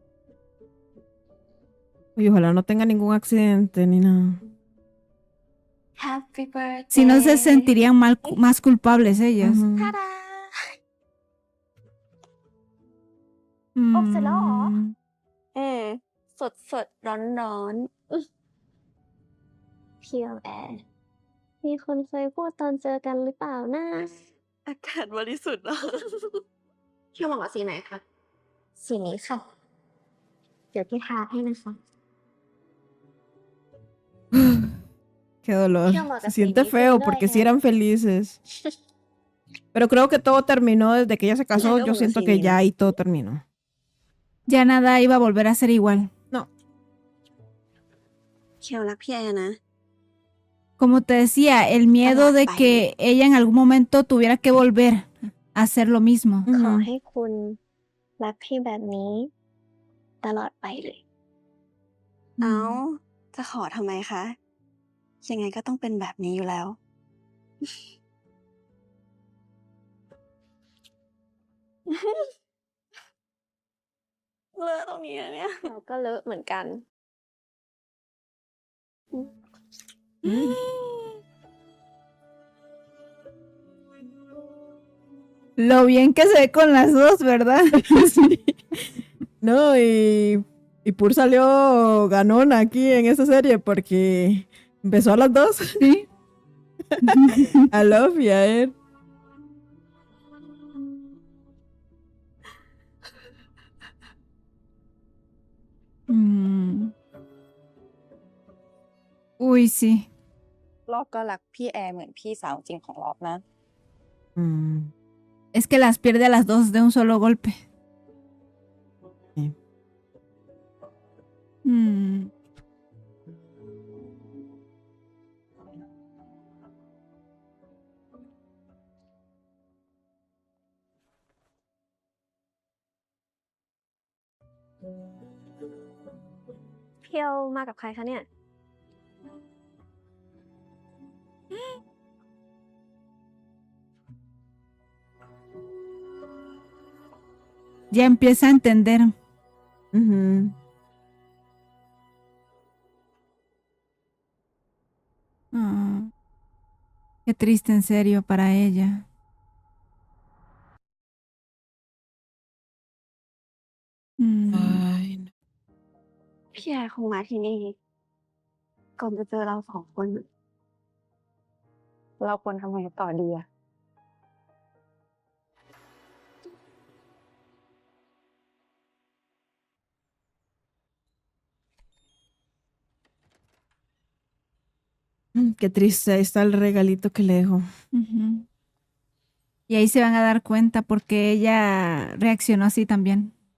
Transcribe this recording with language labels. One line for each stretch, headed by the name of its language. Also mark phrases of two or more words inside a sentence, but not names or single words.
Spanish: Y ojalá no tenga ningún accidente ni nada.
English: Happy birthday.
Spanish: Si no se sentirían más culpables ellas. Ujú.
Thai: ทาดา อบเสร็จแล้วเหรอ? สดสดร้อนร้อนเพียวแอร์มีคนเคยพูดตอนเจอกันหรือเปล่านะ อากาศบริสุทธิ์เหรอ เพียวเหมาะกับสีไหนคะ สีนี้ค่ะ เดี๋ยวพี่ทาให้นะคะ
Spanish: Qué dolor. Qué amor, Se siente así, feo no porque hay sí eran felices. Pero creo que todo terminó desde que ella se casó. Luego Yo siento que sí. ya ahí todo terminó. Ya nada iba a volver a ser igual.
Thai: เพียวรักพี่แอร์นะ
Spanish: Como te decía, el miedo de Bye. que ella en algún momento tuviera que volver a hacer lo mismo.
Thai: ขอ Ujú. ให้คุณรักพี่แบบนี้ ตลอดไปเลย Mm. เอาจะขอทำไมคะ ยังไงก็ต้องเป็นแบบนี้อยู่แล้ว เลอะตรงนี้นะเนี่ย เราก็เลอะเหมือนกัน
Spanish: Lo bien que se ve con las dos, ¿verdad? Sí. No, y Pur salió ganón aquí en esta serie porque besó a las dos. Sí. A Love y a él. Mm. Uy, sí.
Thai: รอบก็รักพี่แอร์เหมือนพี่สาวจริงของรอบนะ Mm,
Spanish: Es que las pierde a las dos de un solo golpe. Sí. Mm.
Thai: เพียวมากับใครคะเนี่ย
Spanish: Ya empieza a entender. ujú. Ah, qué triste, en serio, para ella. Mm. Ay, no.
Thai: พี่แอร์คงมาที่นี่ ก่อนจะเจอเราสองคน เราควรทำไงต่อดีอะ
Spanish: Qué triste. Ahí está el regalito que le dejó. Ujú. Y ahí se van a dar cuenta porque ella reaccionó así también.